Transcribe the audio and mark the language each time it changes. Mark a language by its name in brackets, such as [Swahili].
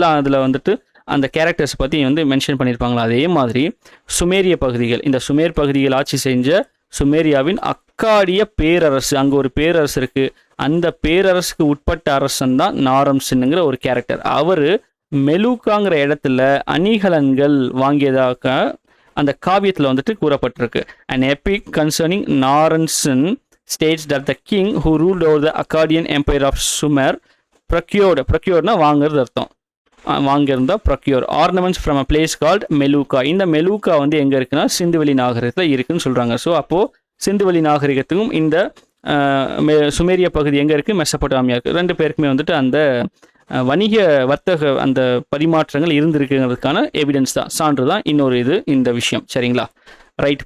[Tamil] அதில் வந்துட்டு அந்த கேரக்டர்ஸ் பற்றி வந்து மென்ஷன் பண்ணியிருப்பாங்களா. அதே மாதிரி சுமேரிய பகுதிகள், இந்த சுமேர் பகுதிகள் ஆட்சி செஞ்ச சுமேரியாவின் அக்காடிய பேரரசு, அங்கே ஒரு பேரரசு இருக்குது. அந்த பேரரசுக்கு உட்பட்ட அரசன் தான் நாரம்சன்ங்கிற ஒரு கேரக்டர். அவர் மெலுக்காங்கிற இடத்துல அணிகலன்கள் வாங்கியதாக அந்த காவியத்தில் வந்துட்டு கூறப்பட்டிருக்கு. [English] An epic concerning Naram-Sin states that the king who ruled over the Akkadian empire of Sumer procuredனா [Tamil] வாங்குறது அர்த்தம், வாங்கியிருந்தா [English] Procure ornaments from a place called Meluhha. [Tamil] இந்த மெலுக்கா வந்து எங்கே இருக்குன்னா சிந்துவெளி நாகரிகத்தில் இருக்குன்னு சொல்கிறாங்க. ஸோ அப்போது சிந்துவெளி நாகரிகத்துக்கும் இந்த சுமேரிய பகுதி எங்கே இருக்குது, மெசபடோமியா இருக்குது. 2 பேருக்குமே வந்துட்டு அந்த வணிக வர்த்தக அந்த பரிமாற்றங்கள் இருந்திருக்குங்கிறதுக்கான எவிடன்ஸ் தான், சான்று தான் இன்னொரு இந்த விஷயம். சரிங்களா? ரைட்.